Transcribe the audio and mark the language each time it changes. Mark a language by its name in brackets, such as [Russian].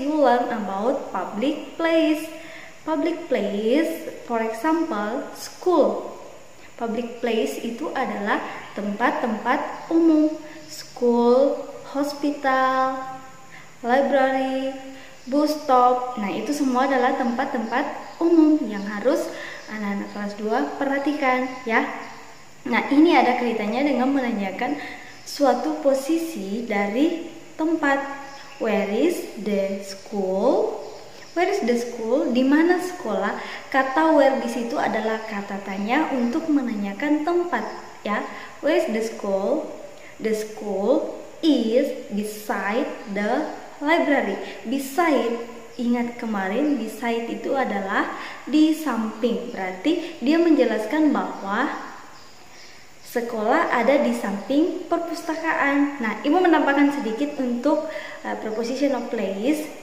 [English] You learn about public place. Public place, for example, school. [Indonesian] Public place itu adalah tempat-tempat umum. [English] School, hospital, library, bus stop. [Indonesian] Nah, itu semua adalah tempat-tempat umum yang harus anak-anak kelas 2 perhatikan ya. Nah, ini ada kaitannya dengan menanyakan suatu posisi dari tempat. [English] Where is the school? Where is the school? [Indonesian] Di mana sekolah? Kata where di situ adalah kata tanya untuk menanyakan tempat ya. [English] Where is the school? The school is beside the library. [Indonesian] Beside, ingat kemarin beside itu adalah di samping. Berarti dia menjelaskan bahwa sekolah ada di samping perpustakaan. Nah, ibu menambahkan sedikit untuk preposition of place.